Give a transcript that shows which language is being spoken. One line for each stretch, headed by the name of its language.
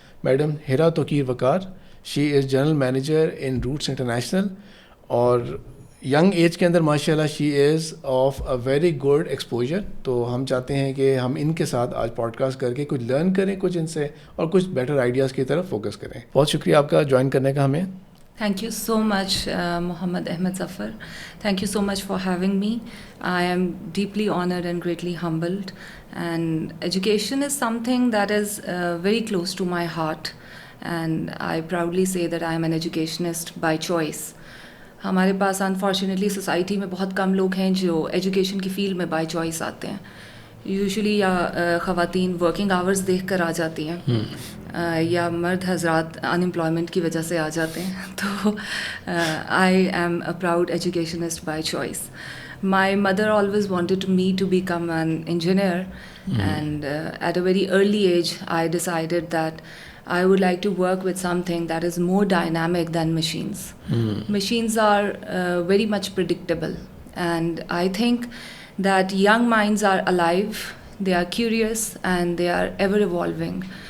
English: madam Hira Tauqeer Waqar, she is general manager in Roots International,
Urdu: اور young age کے اندر
English: ماشاء اللہ she is of a very good exposure.
Urdu: تو ہم چاہتے ہیں کہ ہم ان کے ساتھ آج پوڈ کاسٹ کر کے کچھ لرن کریں کچھ ان سے, اور کچھ بیٹر آئیڈیاز کی طرف فوکس کریں. بہت شکریہ آپ کا جوائن کرنے کا ہمیں.
English: Thank you so much, Muhammad Ahmed Zafar. Thank you so much for having me. I am deeply honored and greatly humbled. And education is something that is very close to my heart. And I proudly say that I am an educationist by choice.
Urdu: ہمارے پاس unfortunately society میں بہت کم لوگ ہیں جو education کی field میں by choice آتے ہیں. یوزلی یا خواتین ورکنگ آورز دیکھ کر آ جاتی ہیں, یا مرد حضرات انمپلائمنٹ کی وجہ سے آ جاتے ہیں.
English: تو I am a proud educationist by choice. My mother always wanted me to become an engineer, and at a very early age I decided that I would like to work with something that is more dynamic than machines. Machines are very much predictable, and I think that young minds are alive, they are curious, and they are ever evolving.